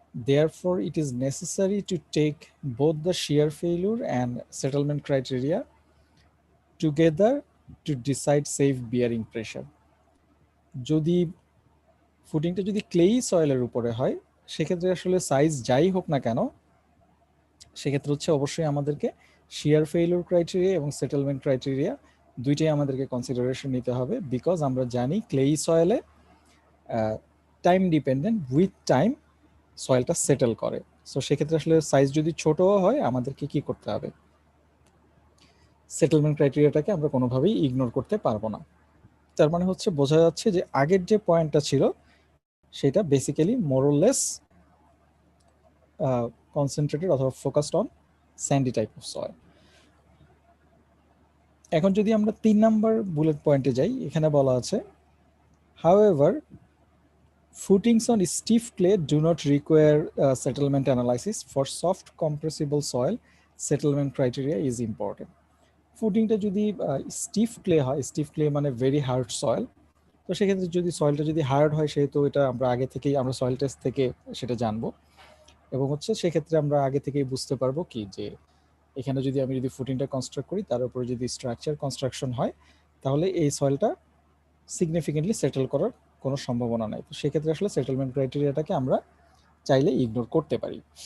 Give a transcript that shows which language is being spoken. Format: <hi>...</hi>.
<en>Therefore, it is necessary to take both the shear failure and settlement criteria together to decide safe bearing pressure.</en> <bn>যদি ফুটিংটা যদি clay সয়েলের উপরে হয়, সেক্ষেত্রে আসলে size যাই হোক না কেন, সেক্ষেত্রে হচ্ছে অবশ্যই আমাদেরকে শিয়ার ফেইলিউর ক্রাইটেরিয়া এবং সেটেলমেন্ট ক্রাইটেরিয়া দুইটাই আমাদেরকে কনসিডারেশন নিতে হবে। বিকজ আমরা জানি clay সয়েলে time dependent, with time সয়েলটা settle করে। সো সেক্ষেত্রে আসলে সাইজ যদি ছোটও হয়, আমাদেরকে কি করতে হবে, সেটেলমেন্ট ক্রাইটেরিয়াটাকে আমরা কোনোভাবেই ইগনোর করতে পারবো না। তার মানে হচ্ছে বোঝা যাচ্ছে যে আগের যে পয়েন্টটা ছিল সেটা বেসিক্যালি মোরলেস কনসেন্ট্রেটেড অথবা</bn> <en>Focused on sandy type of soil.</en> <bn>এখন যদি আমরা 3 নাম্বার বুলেট পয়েন্টে যাই, এখানে বলা আছে</bn> <en>however footings on stiff clay do not require settlement analysis. For soft compressible soil, settlement criteria is important.</en> <bn>ফুটিংটা যদি স্টিফ ক্লে হয়, স্টিফ ক্লে মানে ভেরি হার্ড সয়েল, তো সেক্ষেত্রে যদি সয়েলটা যদি হার্ড হয়, সেহেতু এটা আমরা আগে থেকেই আমরা সয়েল টেস্ট থেকে সেটা জানবো এবং হচ্ছে সেক্ষেত্রে আমরা আগে থেকেই বুঝতে পারবো কি যে এখানে যদি আমি যদি ফুটিংটা কনস্ট্রাক্ট করি, তার উপরে যদি স্ট্রাকচার কনস্ট্রাকশন হয়, তাহলে এই সয়েলটা সিগনিফিকেন্টলি সেটেল করার কোনো সম্ভাবনা নাই। তো সেক্ষেত্রে আসলে সেটেলমেন্ট ক্রাইটেরিয়াটাকে আমরা চাইলে ইগনোর করতে পারি।</bn>